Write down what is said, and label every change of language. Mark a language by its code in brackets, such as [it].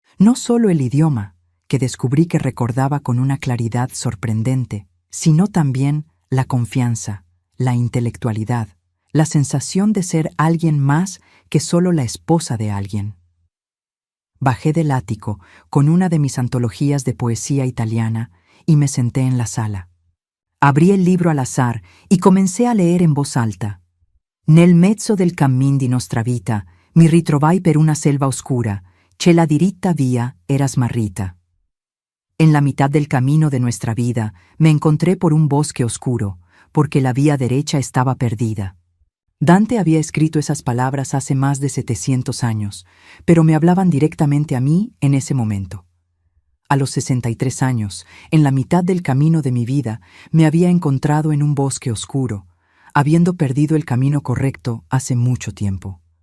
[es] No solo el idioma, que descubrí que recordaba con una claridad sorprendente, sino también la confianza, la intelectualidad, la sensación de ser alguien más que solo la esposa de alguien. Bajé del ático con una de mis antologías de poesía italiana y me senté en la sala. Abrí el libro al azar y comencé a leer en voz alta. [it] Nel mezzo del cammin di nostra vita mi ritrovai per una selva oscura, c'è la diritta via era smarrita. [es] En la mitad del camino de nuestra vida me encontré por un bosque oscuro, porque la vía derecha estaba perdida. Dante había escrito esas palabras hace más de 700 años, pero me hablaban directamente a mí en ese momento. A los 63 años, en la mitad del camino de mi vida, me había encontrado en un bosque oscuro, habiendo perdido el camino correcto hace mucho tiempo.